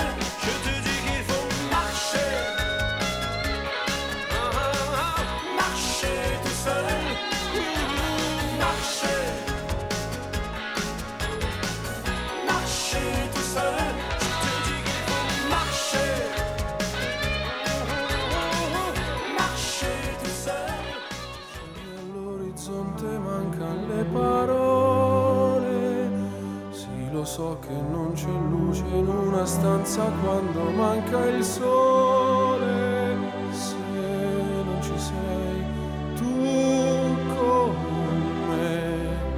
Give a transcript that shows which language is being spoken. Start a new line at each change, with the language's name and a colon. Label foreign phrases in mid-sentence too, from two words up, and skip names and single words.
French: Je te dis qu'il faut marcher, marcher tout seul, marcher, marcher tout seul. Je te dis qu'il faut marcher, marcher tout seul.
Italian: All'orizzonte mancano le parole, sì lo so che non c'è luce in una stanza quando manca il sole, se non ci sei tu con me,